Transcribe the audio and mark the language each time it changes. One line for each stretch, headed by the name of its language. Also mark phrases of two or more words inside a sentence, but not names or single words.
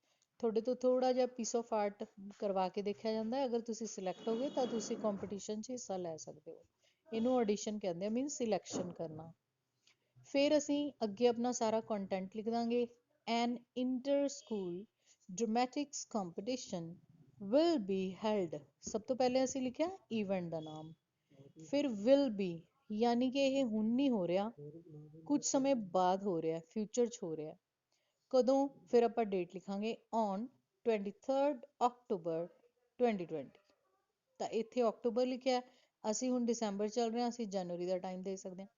Punjabi: ਤੁਹਾਡੇ ਤੋਂ ਥੋੜਾ ਜਿਹਾ
English: piece of art
Punjabi: ਕਰਵਾ ਕੇ ਦੇਖਿਆ ਜਾਂਦਾ ਹੈ, ਅਗਰ ਤੁਸੀਂ ਸਿਲੈਕਟ ਹੋ ਗਏ ਤਾਂ ਤੁਸੀਂ ਕੰਪੀਟੀਸ਼ਨ 'ਚ ਹਿੱਸਾ ਲੈ ਸਕਦੇ ਹੋ। ਇਹਨੂੰ ਆਡੀਸ਼ਨ ਕਹਿੰਦੇ ਆ, ਮੀਨਸ ਸਿਲੈਕਸ਼ਨ ਕਰਨਾ। ਫਿਰ ਅਸੀਂ ਅੱਗੇ ਆਪਣਾ ਸਾਰਾ ਕੰਟੈਂਟ ਲਿਖ ਦਾਂਗੇ,
English: an inter school dramatics competition will be held,
Punjabi: ਸਭ ਤੋਂ ਪਹਿਲੇ ਅਸੀਂ ਲਿਖਿਆ ਇਵੈਂਟ ਦਾ ਨਾਮ, ਫਿਰ
English: will be
Punjabi: ਯਾਨੀ ਕਿ ਇਹ ਹੁਣ ਨਹੀਂ ਹੋ ਰਿਹਾ, ਕੁਝ ਸਮੇਂ ਬਾਅਦ ਹੋ ਰਿਹਾ, ਫਿਊਚਰ 'ਚ ਹੋ ਰਿਹਾ। ਕਦੋਂ? ਫਿਰ ਆਪਾਂ ਡੇਟ ਲਿਖਾਂਗੇ
English: on 23rd October 2020.
Punjabi: ਤਾਂ ਇੱਥੇ ਅਕਤੂਬਰ ਲਿਖਿਆ, ਅਸੀਂ ਹੁਣ ਦਸੰਬਰ ਚੱਲ ਰਹੇ ਹਾਂ, ਅਸੀਂ ਜਨਵਰੀ ਦਾ ਟਾਈਮ ਦੇ ਸਕਦੇ ਹਾਂ।